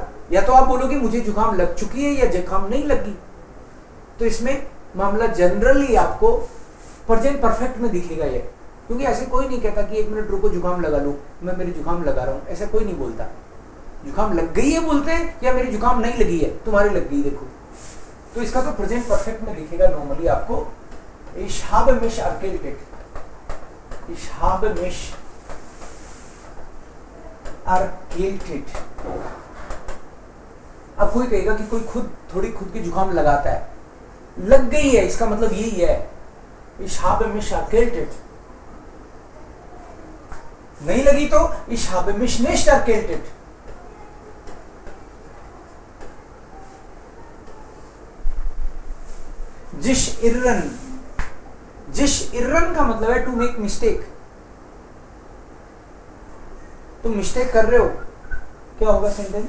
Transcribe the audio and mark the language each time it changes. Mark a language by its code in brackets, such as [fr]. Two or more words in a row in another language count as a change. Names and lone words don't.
[hi] या तो आप बोलोगे मुझे जुकाम लग चुकी है या जुकाम नहीं लगी, तो इसमें मामला जनरली आपको [en] present perfect [hi] में दिखेगा ये, क्योंकि ऐसे कोई नहीं कहता कि 1 मिनट रुको जुकाम लगा लो, मैं मेरी जुकाम लगा रहा हूं, ऐसा कोई नहीं बोलता। जुकाम लग गई है बोलते हैं, या मेरी जुकाम नहीं लगी है, तुम्हारी लग गई देखो, तो इसका तो [en] present perfect [hi] में दिखेगा नॉर्मली आपको। [de] Ich habe mich erkältet, ich habe mich erkältet। [hi] अब कोई कहेगा कि कोई खुद की जुकाम लगाता है, लग गई है, इसका मतलब यही है, [de] Ich habe mich erkältet। [hi] नहीं लगी तो [de] Ich habe mich nicht erkältet। [hi] जिस इर्रन का मतलब है [en] to make mistake. [hi] तुम मिस्टेक कर रहे हो, क्या होगा सेंटेंस?